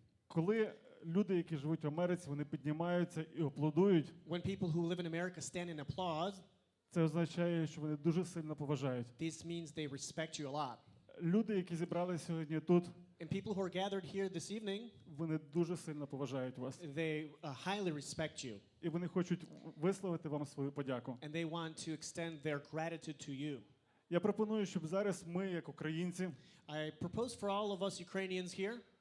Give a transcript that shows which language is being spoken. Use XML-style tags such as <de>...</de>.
<uk>Коли люди, які живуть в Америці, вони піднімаються і аплодують,</uk> <en>When people who live in America stand and applaud,</en> <uk>це означає, що вони дуже сильно поважають.</uk> <en>this means they respect you a lot.</en> <uk>Люди, які зібралися сьогодні тут,</uk> <en>And people who are gathered here this evening,</en> <uk>вони дуже сильно поважають вас.</uk> <en>they highly respect you.</en> <uk>І вони хочуть висловити вам свою подяку.</uk> <en>And they want to extend their gratitude to you.</en> <uk>Я пропоную, щоб зараз ми, як українці,</uk> <en>I propose for all of us Ukrainians here,</en>